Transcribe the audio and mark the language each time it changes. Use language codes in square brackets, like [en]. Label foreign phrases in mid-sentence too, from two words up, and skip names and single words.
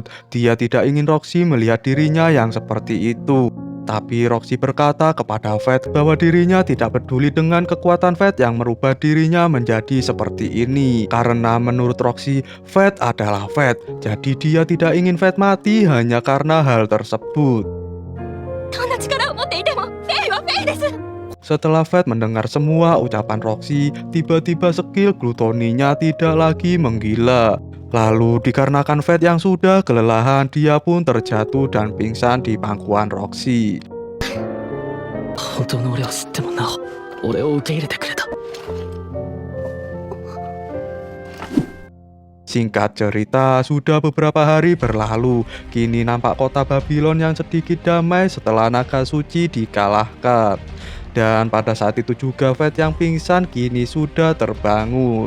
[id] Dia tidak ingin Roxy melihat dirinya yang seperti itu. Tapi Roxy berkata kepada Fate bahwa dirinya tidak peduli dengan kekuatan Fate yang merubah dirinya menjadi seperti ini. Karena menurut Roxy, Fate adalah Fate. Jadi dia tidak ingin Fate mati hanya karena hal tersebut. [ja] どんな力を持っていてもフェイはフェイです。 [id] Setelah Fate mendengar semua ucapan Roxy, tiba-tiba skill glutoninya tidak lagi menggila. Lalu dikarenakan Fate yang sudah kelelahan, dia pun terjatuh dan pingsan di pangkuan Roxy. [ja] 本当の俺を知ってもなお俺を受け入れてくれた。 [id] Singkat cerita, sudah beberapa hari berlalu. Kini nampak kota Babylon yang sedikit damai setelah naga suci dikalahkan. Dan pada saat itu juga Fate yang pingsan kini sudah terbangun.